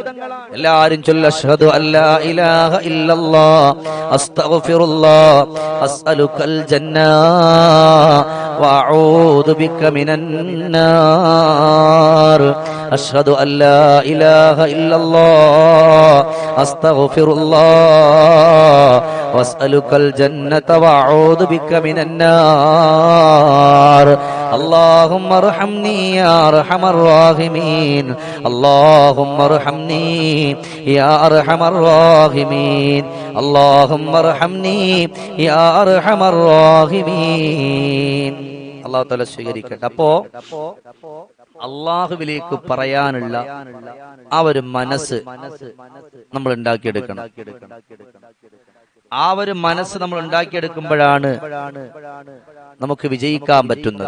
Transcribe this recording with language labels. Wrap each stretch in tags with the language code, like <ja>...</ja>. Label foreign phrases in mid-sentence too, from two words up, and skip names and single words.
<ml>എല്ലാവരും ചൊല്ല്</ml> <ar>أشهد أن لا إله إلا الله أستغفر الله أسألك الجنة وأعوذ بك من النار. أشهد أن لا إله إلا الله أستغفر الله وأسألك الجنة وأعوذ بك من النار. اللهم ارحمني يا ارحم الراحمين اللهم ارحمني يا ارحم الراحمين اللهم ارحمني يا ارحم الراحمين.</ar> <ml>അല്ലാഹു തആല സ്വീകരിക്കട്ടെ. അപ്പോ അള്ളാഹുവിലേക്ക് പറയാനുള്ള ആ ഒരു മനസ്സ് നമ്മൾ ഉണ്ടാക്കിയെടുക്കണം. ആ ഒരു മനസ്സ് നമ്മൾ ഉണ്ടാക്കിയെടുക്കുമ്പോഴാണ് നമുക്ക് വിജയിക്കാൻ പറ്റുന്നത്.</ml>